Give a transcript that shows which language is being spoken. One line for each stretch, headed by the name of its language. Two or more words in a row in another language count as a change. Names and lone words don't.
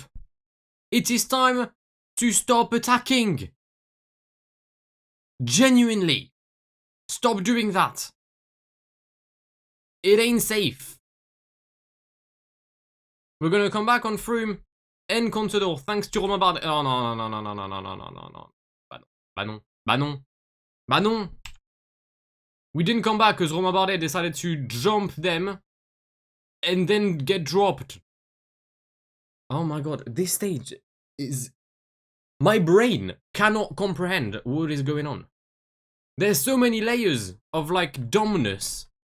English: It is time to stop attacking. Genuinely. Stop doing that. It ain't safe. We're gonna come back on Froome and Contador thanks to Romain Bardet. Oh no, no, no, no, no, no, no, no, no, no.
French: Bah non. Bah non. Bah non.
English: We didn't come back because Romain Bardet decided to jump them and then get dropped. Oh my god, this stage is... My brain cannot comprehend what is going on. There's so many layers of like dumbness.